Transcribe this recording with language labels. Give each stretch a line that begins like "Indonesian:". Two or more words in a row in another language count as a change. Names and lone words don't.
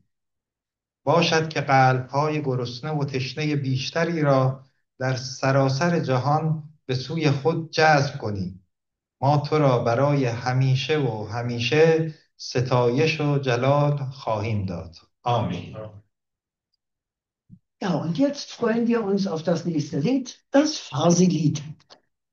Persian: باشد که قلب‌های گرسنه و تشنه بیشتری را در سراسر جهان به سوی خود جذب کنی. ما تو را برای همیشه و همیشه ستایش و جلال خواهیم داد. آمین.
German: Ja, und jetzt freuen wir uns auf das nächste Lied, das Farsi-Lied.